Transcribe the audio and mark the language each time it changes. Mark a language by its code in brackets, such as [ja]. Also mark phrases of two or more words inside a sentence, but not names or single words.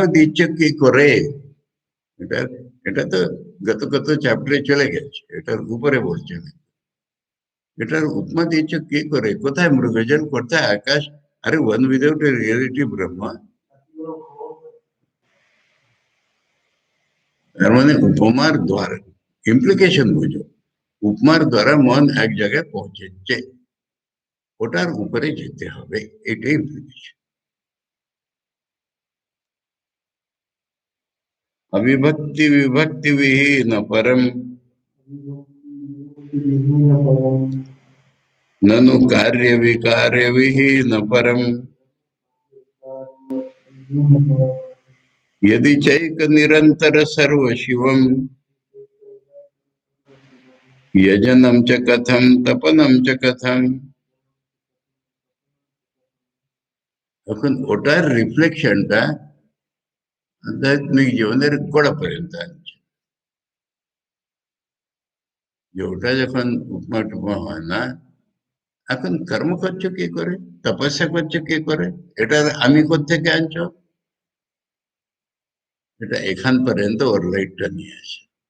[bn] দিচ্ছে কি করে, এটা এটা তো গত গত চ্যাপ্টারে চলে গেছে, এটার উপরে বলছে না, এটার উপমা দিচ্ছে কি করে, কোথায় মৃগজল, কোথায় আকাশ, আরে [en] one without a reality [bn] ব্রহ্মা, তার মানে উপমার দ্বারা ইমপ্লিকেশন বুঝো, উপমার দ্বারা মন এক জায়গায় পৌঁছেছে, ওটার উপরে যেতে হবে, এটাই ইমপ্লিকেশন। [sa] अविभक्ति विभक्ति विहीन परम ननु कार्य विकार्य विहीन परम यदि चैक निरंतर सर्व शिवम यजनम च कथम तपनम च कथम, [bn] এখন ওটার রিফ্লেকশনটা আধ্যাত্মিক জীবনের গোড়া পর্যন্ত আছে, যে ওটা যখন উপমা টুপমা হয় না, এখন কর্ম করছো কি করে, তপস্যা করছো কি করে, এটার আমি কোত্থেকে আনছো, এটা এখান পর্যন্ত ওর লাইটটা নিয়ে আসে।